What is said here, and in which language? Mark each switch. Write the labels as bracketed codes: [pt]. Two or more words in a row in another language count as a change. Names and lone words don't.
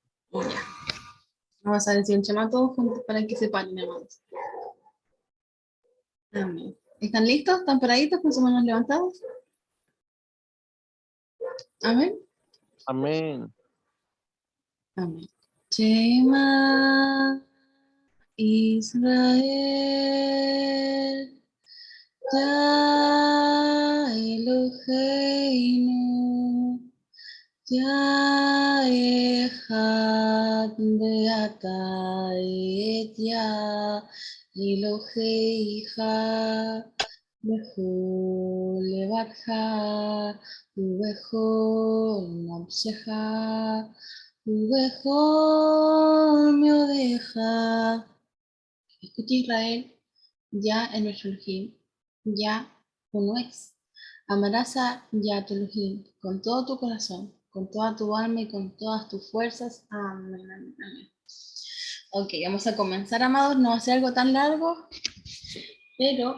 [es] Y ya. Vamos a decir el Shema todos juntos para que se paren, amados. Amén. ¿Están listos? ¿Están paraditos con sus manos levantadas? Amén. Amén. Amén. [he] שמע ישראל יה אלוהינו, יה אחד ואהבת את יה אלוהיך בכל לבבך ובכל נפשך ובכל מאודך. [es] Escucha Israel, ya en nuestro Elohim, ya uno es. Amarás a ya tu Elohim con todo tu corazón, con toda tu alma y con todas tus fuerzas. Amén, amén, amén. Ok, vamos a comenzar, amados. No va a ser algo tan largo, pero